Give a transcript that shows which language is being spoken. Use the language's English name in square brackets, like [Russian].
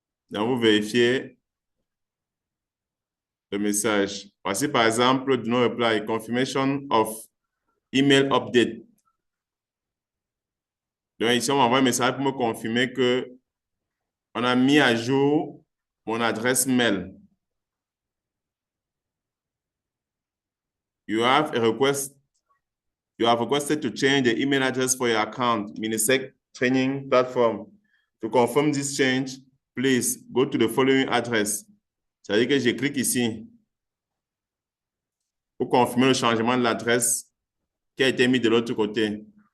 [French] Donc, vous vérifiez le message. Voici par exemple, [English] do not reply, confirmation of email update. [French] Donc, ici, on m'envoie un message pour me confirmer que On a mis à jour mon adresse mail. [English] You have requested to change the email address for your account, Minisec Training Platform. To confirm this change, please go to the following address. [French] Ça veut dire que je clique ici pour confirmer le changement de l'adresse qui a été mis de l'autre côté.